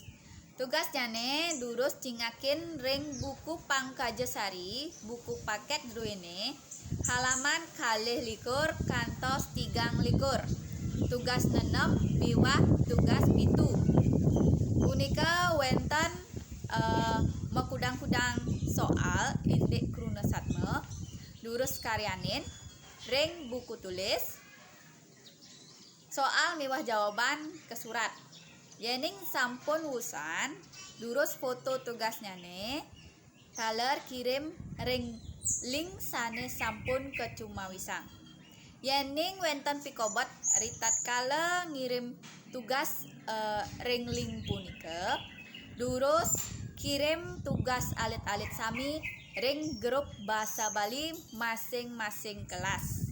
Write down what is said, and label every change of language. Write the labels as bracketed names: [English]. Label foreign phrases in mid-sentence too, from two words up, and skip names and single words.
[Balinese] Tugas jane durus cingakin ring buku Pangkajesari, buku paket druene, halaman kalih likur kantos 3 likur. Tugas 6 miwah tugas 7. Punika wenten mekudang-kudang soal indik kruna satma, durus karyanin, ring buku tulis, soal miwah jawaban ke surat. Yening sampun wusan durus foto tugasnyane taler kirim ring link sane sampun kecumawisang. Yening wenten pikobot ritat kala ngirim tugas ring link punika durus kirim tugas alit-alit sami ring grup bahasa Bali masing-masing kelas.